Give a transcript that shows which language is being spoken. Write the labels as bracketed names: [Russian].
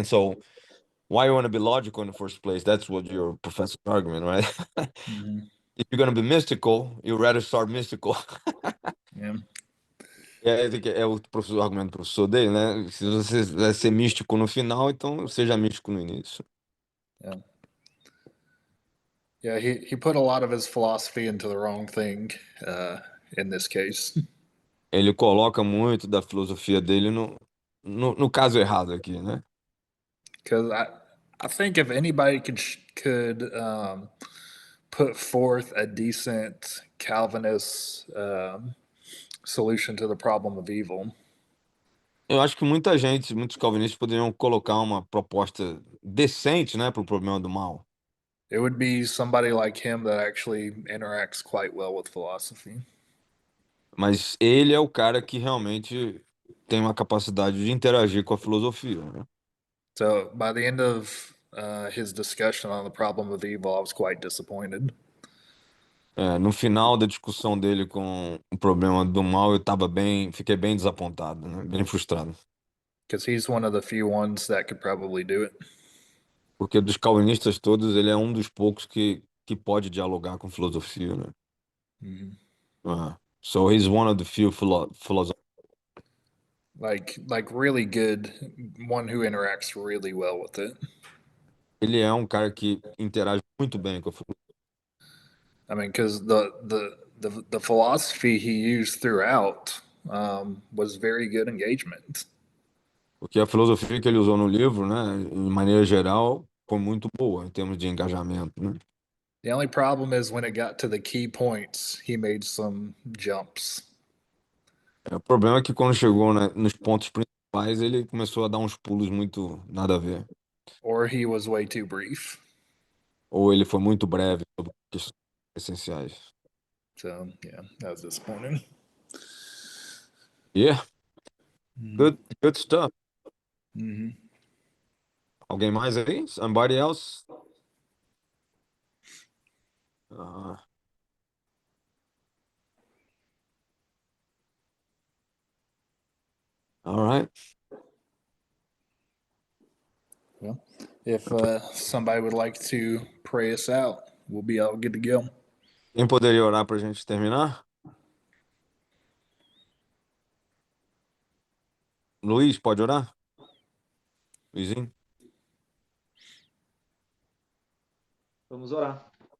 [English] And so why you want to be logical in the first place? That's what your professor's argument, right? Mhm. If you're going to be mystical, you'd rather start mystical. Yeah. [Portuguese] É o professor, o argumento do professor dele, né? Se você vai ser místico no final, então seja místico no início. [English] Yeah. Yeah, he put a lot of his philosophy into the wrong thing in this case. [Portuguese] Ele coloca muito da filosofia dele no caso errado aqui, né? [English] Because I think if anybody could put forth a decent Calvinist solution to the problem of evil, [Portuguese] Eu acho que muitos calvinistas poderiam colocar uma proposta decente, né, para o problema do mal. [English] it would be somebody like him that actually interacts quite well with philosophy. [Portuguese] Mas ele é o cara que realmente tem uma capacidade de interagir com a filosofia, né? [English] So by the end of his discussion on the problem of evil, I was quite disappointed. [Portuguese] No final da discussão dele com o problema do mal, fiquei bem desapontado, né? Bem frustrado. [English] Because he's one of the few ones that could probably do it. [Portuguese] Porque dos calvinistas todos, ele é um dos poucos que pode dialogar com filosofia, né? Mhm. [English] So he's one of the few philosophers. Like really good, one who interacts really well with it. [Portuguese] Ele é um cara que interage muito bem com a filosofia. [English] I mean, because the philosophy he used throughout was very good engagement. [Portuguese] Porque a filosofia que ele usou no livro, né, em maneira geral, foi muito boa em termos de engajamento, né? [English] The only problem is when it got to the key points, he made some jumps. [Portuguese] O problema é que quando chegou, né, nos pontos principais, ele começou a dar uns pulos muito nada a ver. [English] Or he was way too brief. [Portuguese] Ou ele foi muito breve sobre questões essenciais. [English] So yeah, that was disappointing. Yeah, good stuff. Mm-hmm. [Portuguese] Alguém mais aí? [English] Somebody else? Uh, all right. Well, if somebody would like to pray us out, we'll be all good to go. [Portuguese] Quem poderia orar para a gente terminar? Luiz, pode orar? Luizinho? Vamos orar.